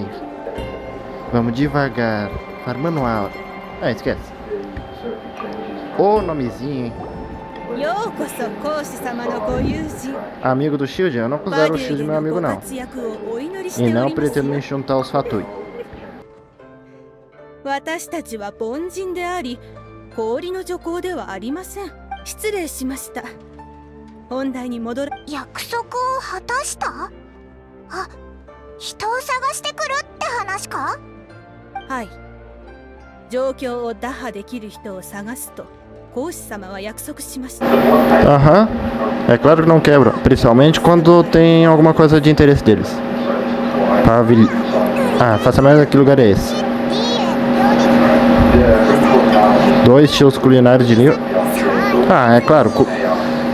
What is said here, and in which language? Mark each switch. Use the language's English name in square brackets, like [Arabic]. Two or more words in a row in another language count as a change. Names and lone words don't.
[Portuguese] Vamos devagar. Para manual. Ah, esquece. O nomezinho, hein? Amigo do Shield? Eu não considero o Shield meu amigo, não. E não pretendo me juntar aos Fatui. [Japanese] 私たちは凡人であり、氷の女工ではありません。失礼しました。本題に戻る。約束を果たした？あ、人を探してくるって話か？はい。状況を打破できる人を探すと講師様は約束しました。 [Portuguese] Aham. É claro que não quebra, principalmente quando tem alguma coisa de interesse deles. Ah, faça mais que lugar é esse? 2 estilos culinários de nível. Ah, é claro.